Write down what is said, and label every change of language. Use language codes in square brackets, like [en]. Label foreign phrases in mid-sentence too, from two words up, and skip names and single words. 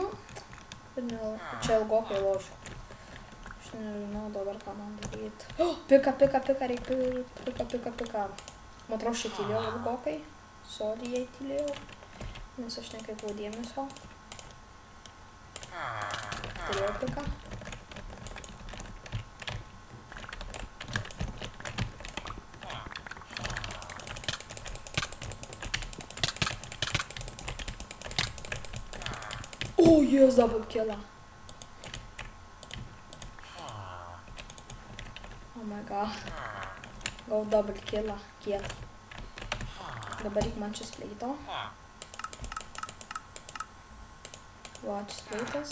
[lt] Čia ilgokai lošiu. Aš nežinau dabar, ką man daryti. Pika, reikia pika. Man atrodo, aš tylėjau ilgokai. Sorry, jei tylėjau. Nes aš nekreipiau dėmesio. Turėjau pika. [en] Oh, yes, double killer. Oh my god. [lt] Gal [en] double killer. [lt] Kiek. Dabar reik man šis pleito. Va, šis pleitas.